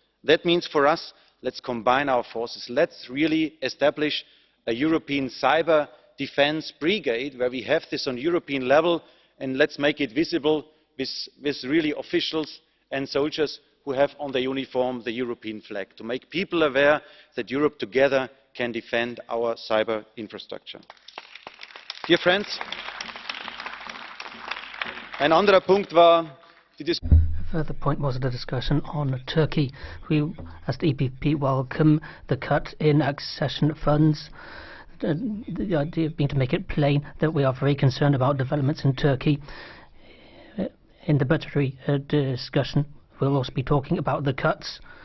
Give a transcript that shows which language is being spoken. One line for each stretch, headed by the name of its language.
English: That means for us, let's combine our forces. Let's really establish a European cyber defense brigade where we have this on European level, and let's make it visible with really officials and soldiers who have on their uniform the European flag, to make people aware that Europe together can defend our cyber infrastructure. Dear friends,
German: ein anderer Punkt war die Diskussion.
English: A further point was the discussion on Turkey. We, as the EPP, welcome the cut in accession funds. The idea being to make it plain that we are very concerned about developments in Turkey. In the budgetary discussion, we'll also be talking about the cuts.